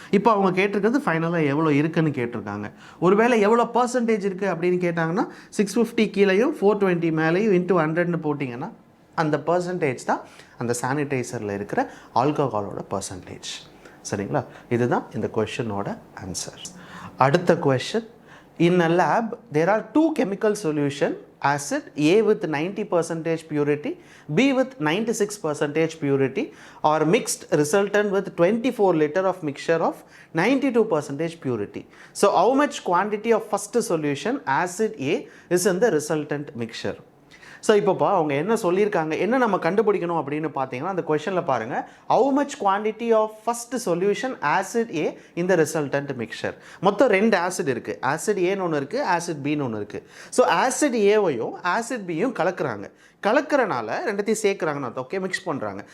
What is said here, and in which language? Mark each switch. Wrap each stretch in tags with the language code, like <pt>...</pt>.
<ta>இப்போ அவங்க கேட்டிருக்கிறது ஃபைனலாக எவ்வளோ இருக்குன்னு கேட்டிருக்காங்க. ஒருவேளை எவ்வளோ பர்சன்டேஜ் இருக்குது அப்படின்னு கேட்டாங்கன்னா 650 கீழேயும் 420 மேலேயும் இன்ட்டு 100ன்னு போட்டிங்கன்னா அந்த பர்சன்டேஜ் தான் அந்த சானிடைசரில் இருக்கிற ஆல்கஹாலோட பர்சன்டேஜ். சரிங்களா? இதுதான் இந்த கொஷனோட ஆன்சர். அடுத்த question,</ta> <en>in a lab there are 2 chemical solution, acid A with 90% purity, B with 96% purity are mixed resultant with 24 liter of mixture of 92% purity. So how much quantity of first solution acid A is in the resultant mixture?</en> <ta>So இப்போப்பா அவங்க என்ன சொல்லியிருக்காங்க, என்ன நம்ம கண்டுபிடிக்கணும் அப்படின்னு பார்த்தீங்கன்னா அந்த கொஷனில் பாருங்கள்,</ta> <en>how much quantity of first solution acid ஏ</en> <ta>இந்த ரிசல்டன்ட் மிக்சர். மொத்தம் 2 ஆசிட் இருக்குது, ஆசிட் ஏன்னு ஒன்று இருக்குது, ஆசிட் பின்னு ஒன்று இருக்குது. ஸோ ஆசிட் ஏவையும் ஆசிட் பியும் கலக்கிறனால ரெண்டத்தையும் சேர்க்குறாங்கன்னு அர்த்தம். ஓகே, மிக்ஸ் பண்ணுறாங்க.</ta>